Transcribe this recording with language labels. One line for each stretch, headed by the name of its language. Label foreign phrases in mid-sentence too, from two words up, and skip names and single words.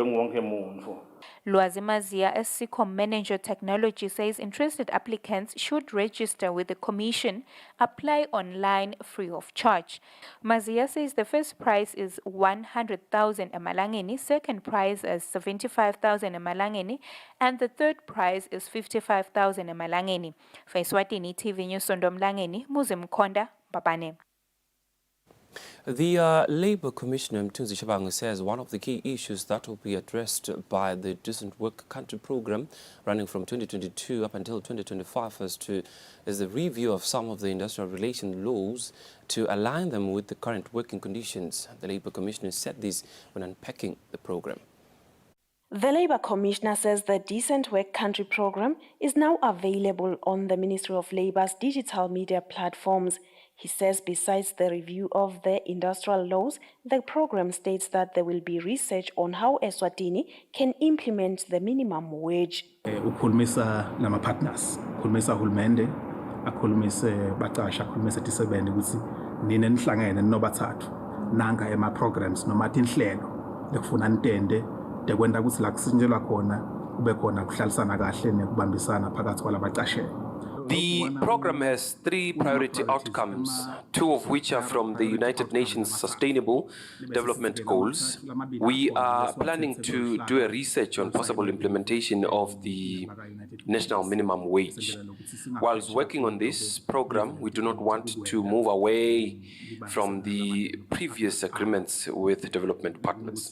English: Lwazi Mazia, SCCOM Manager Technology, says interested applicants should register with the Commission, apply online free of charge. Mazia says the first prize is 100,000 emalangeni, second prize is 75,000 emalangeni, and the third prize is 55,000 emalangeni. For Eswatini TV News, Sondomlangeni, Muzim Konda, Babane. The Labour Commissioner Mthunzi Shabang says one of the key issues that will be addressed by the Decent Work Country Programme running from 2022 up until 2025 is the review of some of the industrial relation laws to align them with the current working conditions. The Labour Commissioner said this when unpacking the programme. The Labour Commissioner says the Decent Work Country Programme is now available on the Ministry of Labour's digital media platforms. He says besides the review of the industrial laws, the program states that there will be research on how Eswatini can implement the minimum wage.
Swati: Ukhulumisa nama partners, ukhulumisa hulumende, akhulumise baqasha, akhulumise tisebenti ukuthi nina nihlangene nobathathu nanga ema programs noma tinhlelo lekufuna nitende dekwenda ukuthi la kusinjelwa khona kube khona kuhlalisana kahle nekubambisana phakathi kwalabaqashele.
English: The program has three priority outcomes, two of which are from the United Nations Sustainable Development Goals. We are planning to do a research on possible implementation of the national minimum wage. Whilst working on this program, we do not want to move away from the previous agreements with development partners.